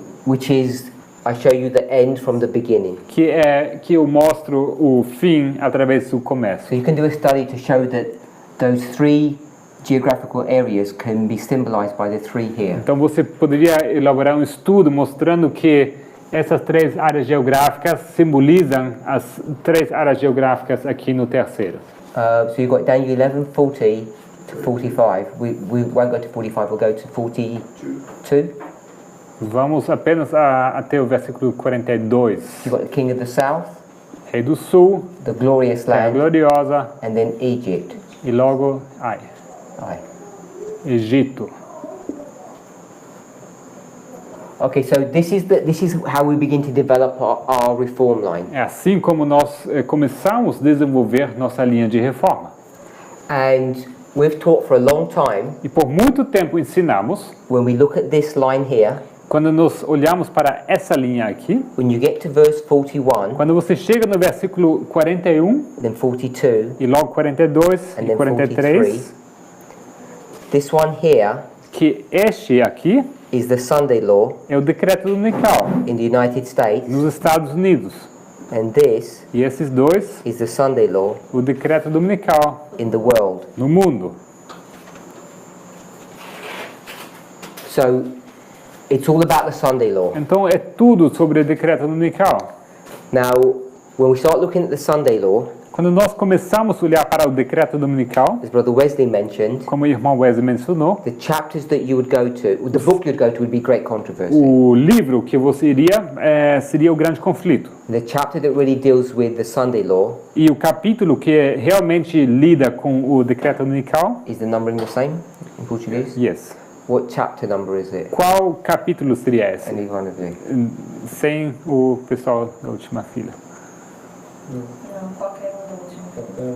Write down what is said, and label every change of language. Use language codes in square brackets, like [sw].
[en] which is, I show you the end from the beginning. [pt] que eu mostro o fim através do começo. [en] So you can do a study to show that those 3 geographical areas can be symbolized by the three here. [pt] Então você poderia elaborar um estudo mostrando que essas 3 áreas geográficas simbolizam as 3 áreas geográficas aqui no terceiro. [en] So you've got Daniel 11:40 to 45. We won't go to 45, we'll go to 42. [pt] Vamos apenas até o versículo 42. [en] You've got the king of the south, [pt] Rei do Sul, [en] the glorious [pt] Terra [en] land, [pt] Gloriosa [en] and then Egypt. [pt] e logo, Aye. Egito. [en] Okay, so this is how we begin to develop our reform line. [pt] É assim como nós começamos a desenvolver nossa linha de reforma. [en] And we've taught for a long time, [pt] E por muito tempo ensinamos, [en] when we look at this line here, [pt] quando nós olhamos para essa linha aqui, [en] when you get to verse 41, [pt] quando você chega no versículo 41 [en] then 42, [pt] e logo 42 [en] and [pt] e [en] then 43, 43, this one here [pt] que este aqui [en] is the Sunday law [pt] é o decreto dominical [en] in the United States, [pt] nos Estados Unidos. [en] and this [pt] E esses dois, [en] is the Sunday law [pt] o decreto dominical [en] in the world. [pt] no mundo. [en] So it's all about the Sunday law. [pt] Então é tudo sobre o decreto dominical. [en] Now, when we start looking at the Sunday law, [pt] Quando nós começamos a olhar para o decreto dominical, [en] as Brother Wesley mentioned, [pt] como o irmão Wesley mencionou, [en] the chapters that you would go to, the book you'd go to would be Great Controversy. [pt] o livro que você iria seria o grande conflito. [en] The chapter that really deals with the Sunday law, [pt] E o capítulo que realmente lida com o decreto dominical, [en] is the numbering the same in Portuguese? yes. What chapter number is it? [pt] Qual capítulo seria esse? [en] Any one of you? [pt] Sem o pessoal da última fila. Não, qualquer um da última.